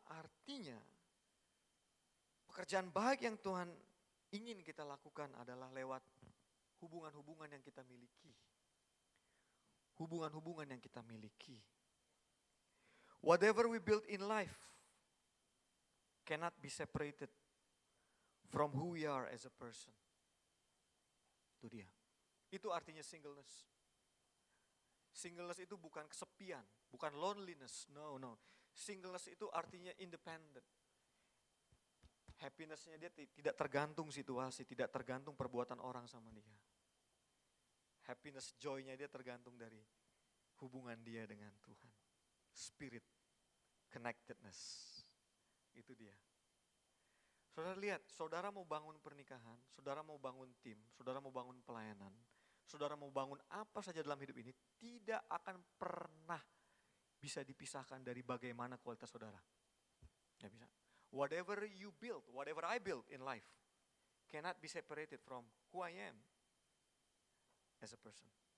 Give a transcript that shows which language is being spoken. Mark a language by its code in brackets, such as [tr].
[id] Artinya pekerjaan baik yang Tuhan ingin kita lakukan adalah lewat hubungan-hubungan yang kita miliki. Hubungan-hubungan yang kita miliki. [en] Whatever we build in life cannot be separated from who we are as a person. [id] Itu dia. Itu artinya singleness. Singleness itu bukan kesepian, bukan loneliness. No. Singleness itu artinya independent. Happiness-nya dia tidak tergantung situasi, tidak tergantung perbuatan orang sama dia. Happiness, joy-nya dia tergantung dari hubungan dia dengan Tuhan. Spirit, connectedness. Itu dia. Saudara lihat, saudara mau bangun pernikahan, saudara mau bangun tim, saudara mau bangun pelayanan, saudara mau bangun apa saja dalam hidup ini, tidak akan pernah bisa dipisahkan dari bagaimana kualitas saudara. Gak bisa. [en] Whatever you build, whatever I build in life, cannot be separated from who I am as a person.